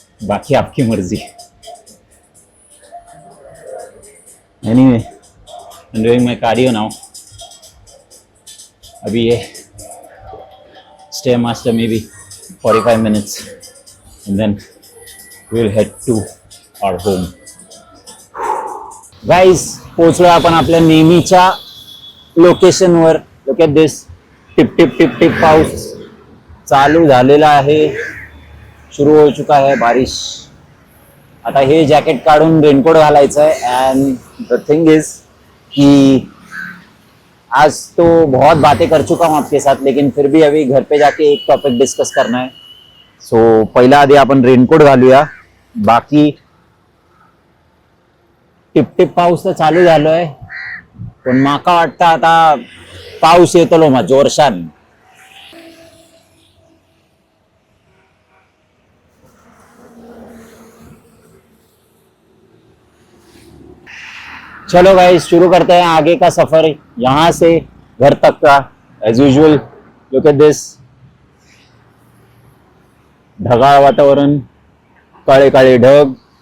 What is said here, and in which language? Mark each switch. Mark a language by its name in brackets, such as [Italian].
[Hindi] बाकी आपकी मर्जी। [English] Anyway, I am doing my cardio now. [Hindi] अभी ये [English] StairMaster में भी 45 minutes and then we will head to our home. [Marathi] Guys, पोहोचलो आपण आपल्या नेहमीच्या लोकेशनवर। [English] look at this, [Marathi] tip tip tip tip पाऊस चालू झालेला आहे, [Hindi] सुरू हो चुका है बारिश। [Marathi] आता हे जॅकेट काढून रेनकोट घालायचं है। [English] and the thing is [Hindi] कि आज तो बहुत बातें कर चुका हूँ आपके साथ, लेकिन फिर भी अभी घर पे जाके एक टॉपिक डिस्कस करना है। [Marathi] सो पहिला आधी आपण रेनकोट घालूया। बाकी टिप टिप पाऊस तर चालू झालोय, पण माका वाटतं आता पाऊस येतलो मग जोरशान। [Hindi] चलो गाइस, शुरू करते हैं आगे का सफर, यहाँ से घर तक का। [English] as usual, look at this, [Marathi] ढगाळ वातावरण, काळे काळे ढग।